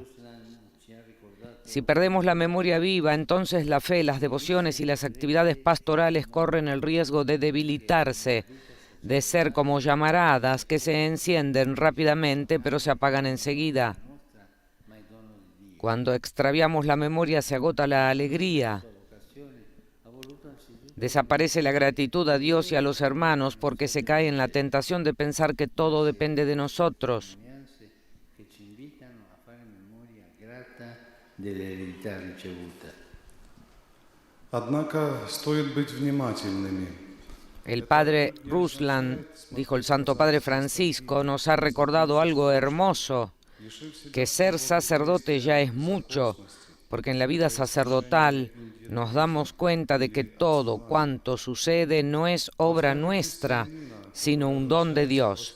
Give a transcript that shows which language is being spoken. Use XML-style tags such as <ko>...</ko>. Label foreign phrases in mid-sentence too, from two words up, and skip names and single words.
<es>Si perdemos la memoria viva, entonces la fe, las devociones y las actividades pastorales corren el riesgo de debilitarse, de ser como llamaradas que se encienden rápidamente pero se apagan enseguida. Cuando extraviamos la memoria se agota la alegría. Desaparece la gratitud a Dios y a los hermanos porque se cae en la tentación de pensar que todo depende de nosotros.</es> <ru>Однако стоит быть внимательными.</ru> <es>El padre Ruslan, dijo el Santo Padre Francisco, nos ha recordado algo hermoso, que ser sacerdote ya es mucho, porque en la vida sacerdotal nos damos cuenta de que todo cuanto sucede no es obra nuestra, sino un don de Dios.</es>